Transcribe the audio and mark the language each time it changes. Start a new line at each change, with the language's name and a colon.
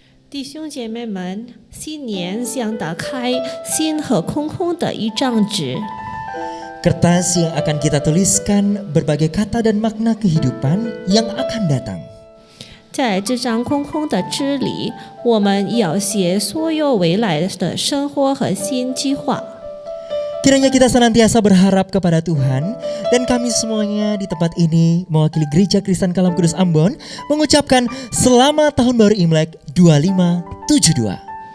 Chinese: 弟兄姐妹们，新年像打开新和空空的一张纸，
Indonesian: Kertas yang akan kita tuliskan berbagai kata dan makna kehidupan yang akan datang.
Chinese: 在这张空空的纸里，我们要写所有未来的生活和新计划。
Indonesian: Kiranya kita senantiasa berharap kepada Tuhan, dan kami semuanya di tempat ini mewakili Gereja Kristen Kalam Kudus Ambon mengucapkan Selamat Tahun Baru Imlek 2572.